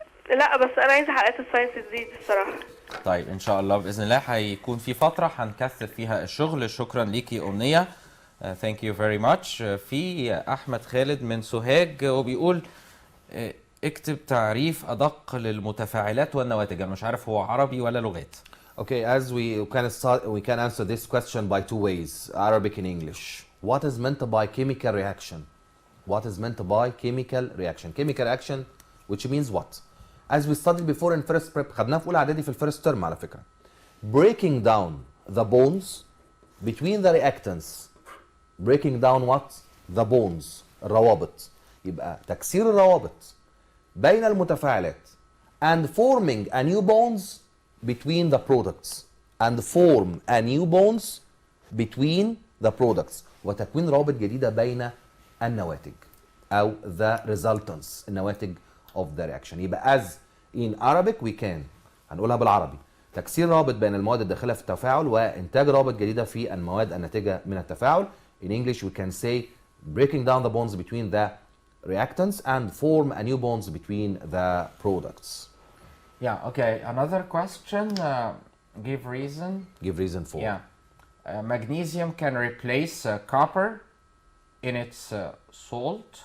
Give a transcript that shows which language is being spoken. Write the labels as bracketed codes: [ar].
[ar] لا بس أنا عايزة حلقات الساينس تزيد الصراحة. طيب إن شاء الله بإذن الله هيكون في فترة هنكثف فيها الشغل. شكرا ليكي أمنية. [en] Thank you very much. [ar] في أحمد خالد من سوهاج وبيقول اكتب تعريف أدق للمتفاعلات والنواتج. أنا مش عارف هو عربي ولا لغات. [en] Okay, as we can answer this question by 2 ways, Arabic and English. What is meant by chemical reaction? What is meant by chemical reaction? Chemical reaction, which means what? As we studied before in first prep, [ar] خدناها في أولى إعدادي في الفيرست ترم على فكرة. [en] Breaking down the bonds between the reactants. Breaking down what? The bonds. الروابط. [ar] يبقى تكسير الروابط بين المتفاعلات [en] and forming a new bonds between the products and form a new bonds between the products [ar] وتكوين روابط جديدة بين النواتج أو [en] the resultants النواتج of the reaction. [ar] يبقى [en] as in Arabic we can [ar] هنقولها بالعربي تكسير روابط بين المواد الداخلة في التفاعل وإنتاج روابط جديدة في المواد الناتجة من التفاعل. [en] In English we can say breaking down the bonds between the reactants and form a new bonds between the products. Yeah, okay. Another question. Give reason. Give reason for. Yeah. Magnesium can replace copper in its salt.